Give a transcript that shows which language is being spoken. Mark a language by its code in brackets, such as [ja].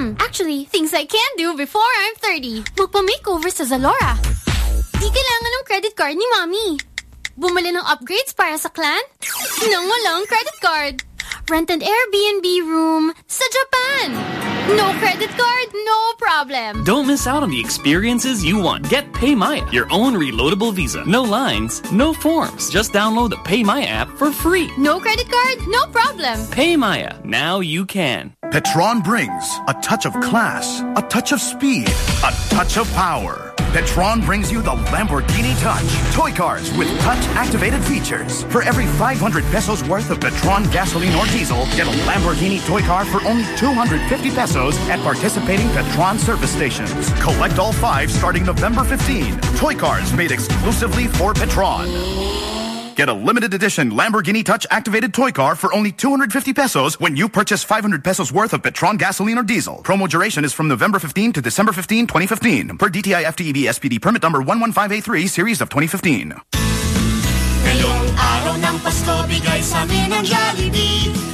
[en] Actually, things I can do before I'm 30. [tl] Magpa-makeover sa Zalora. Di kailangan ng credit card ni Mommy. Bumili ng upgrades para sa clan? Nang walang credit card. [en] Rent an Airbnb room sa Japan. No credit card, no problem. Don't miss out on the experiences you want. Get PayMaya, your own reloadable Visa. No lines, no forms. Just download the PayMaya app for free. No credit card, no problem. PayMaya, now you can. Petron brings a touch of class, a touch of speed, a touch of power. that Tron brings you the Lamborghini Touch. Toy cars with touch-activated features. For every 500 pesos worth of the Tron gasoline or diesel, get a Lamborghini toy car for only 250 pesos at participating Petron service stations. Collect all five starting November 15. Toy cars made exclusively for Petron. Get a limited edition Lamborghini Touch activated toy car for only 250 pesos when you purchase 500 pesos worth of Petron gasoline or diesel. Promo duration is from November 15 to December 15, 2015. Per DTI FTEB SPD permit number 11583, series of 2015. [tl] Ngayong araw ng Pasko, bigay sa amin ang Jollibee.